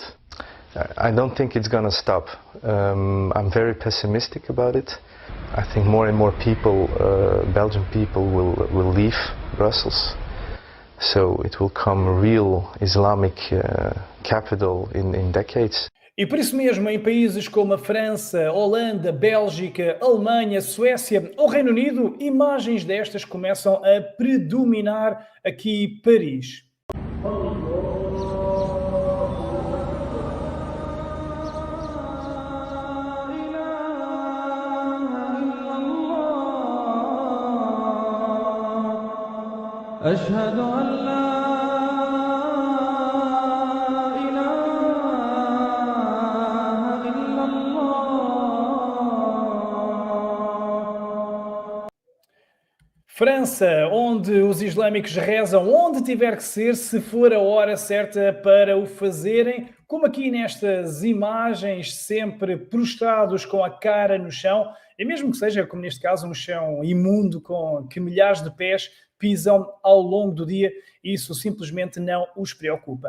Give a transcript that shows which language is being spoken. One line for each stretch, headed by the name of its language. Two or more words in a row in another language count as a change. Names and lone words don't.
English: I don't think it's going to stop. I'm very pessimistic about it. I think more and more people, Belgian people, will leave Brussels. So it will come a real Islamic capital in decades.
Portuguese: E por isso mesmo, em países como a França, Holanda, Bélgica, Alemanha, Suécia ou Reino Unido, imagens destas começam a predominar aqui Paris.
Arabic: أشهد أن لا إله إلا الله.
Portuguese: França, onde os islâmicos rezam onde tiver que ser, se for a hora certa para o fazerem, como aqui nestas imagens, sempre prostrados com a cara no chão, e mesmo que seja, como neste caso, um chão imundo com que milhares de pés pisam ao longo do dia, isso simplesmente não os preocupa.